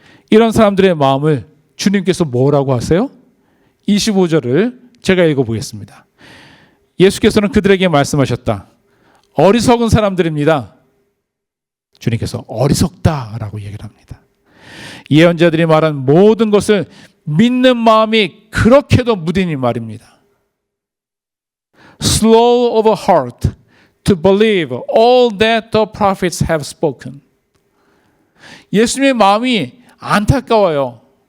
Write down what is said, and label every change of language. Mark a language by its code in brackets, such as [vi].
[ko] 이런 사람들의 마음을 주님께서 뭐라고 하세요? 25절을 제가 읽어보겠습니다. 예수께서는 그들에게 말씀하셨다. 어리석은 사람들입니다. 주님께서 어리석다라고 얘기를 합니다. 예언자들이 말한 모든 것을 믿는 마음이 그렇게도 무딘이 말입니다. [en] Slow of heart to believe all that the prophets have spoken. [ko] 예수님의 마음이 안타까워요.